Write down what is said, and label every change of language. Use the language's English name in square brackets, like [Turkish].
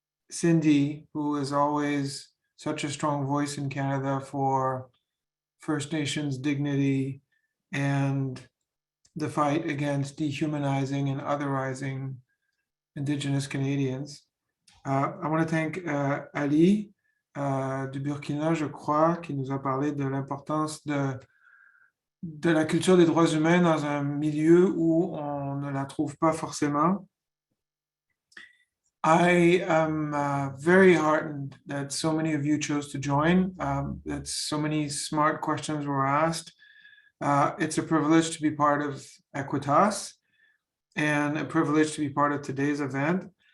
[English] Cindy, who is always such a strong voice in Canada for First Nations dignity and the fight against dehumanizing and otherizing Indigenous Canadians. I want to thank [French] Ali du Burkina, je crois, qui nous a parlé de l'importance de la culture des droits humains dans un milieu où on ne la trouve pas forcément. [English] I am very heartened that so many of you chose to join, that so many smart questions were asked. It's a privilege to be part of EquiTalks and a privilege to be part of today's event.